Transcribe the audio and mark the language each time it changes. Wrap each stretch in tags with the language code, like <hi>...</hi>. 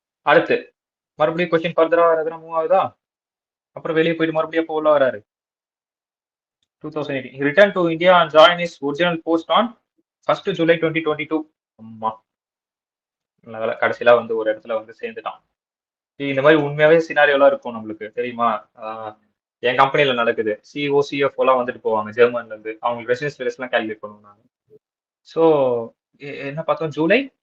<ta>அடுத்து மறுபடியும் கொஸ்டின் ஃபர்தரா வர்றதுனா மூவ் ஆகுதா? அப்புறம் வெளியே போயிட்டு மறுபடியும் எப்போ உள்ள வராரு? 2018.</ta> <en>He returned to India and joined his original post on 1st July 2022.</en> <ta>ஆமா, நல்ல வேளை கடைசியில வந்து ஒரு இடத்துல வந்து சேர்ந்துட்டான். இந்த மாதிரி உண்மையாவே சினாரியோலாம் இருக்கும் நம்மளுக்கு தெரியுமா? என் கம்பெனில நடக்குது. சிஓ சிஎஃப்ஓ எல்லாம் வந்துட்டு போவாங்க ஜெர்மன்ல இருந்து. அவங்க ரெசிடென்ஸ் பிளேஸ் எல்லாம் கால்குலேட் பண்ணுவாங்க. ஸோ என்ன பார்த்தோம்? ஜூலை</ta>